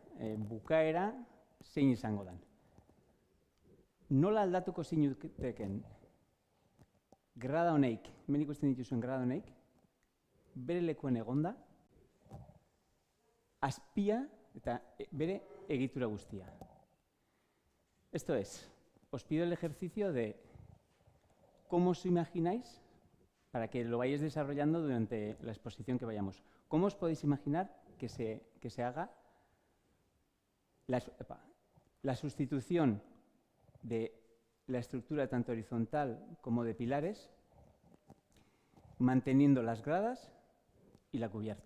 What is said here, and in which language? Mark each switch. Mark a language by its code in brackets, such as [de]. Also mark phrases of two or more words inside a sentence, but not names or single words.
[eu] Bukaera zein izango dan. Nola aldatuko zinuteken grada honeik, hemen ikusten dituzuen grada honeik, bere lekuen egonda, azpia eta bere egitura guztia. [es] Esto es, os pido el ejercicio de cómo os imagináis, para que lo vayáis desarrollando durante la exposición que vayamos. ¿Cómo os podéis imaginar que se haga la sustitución de la estructura tanto horizontal como de pilares, manteniendo las gradas y la cubierta?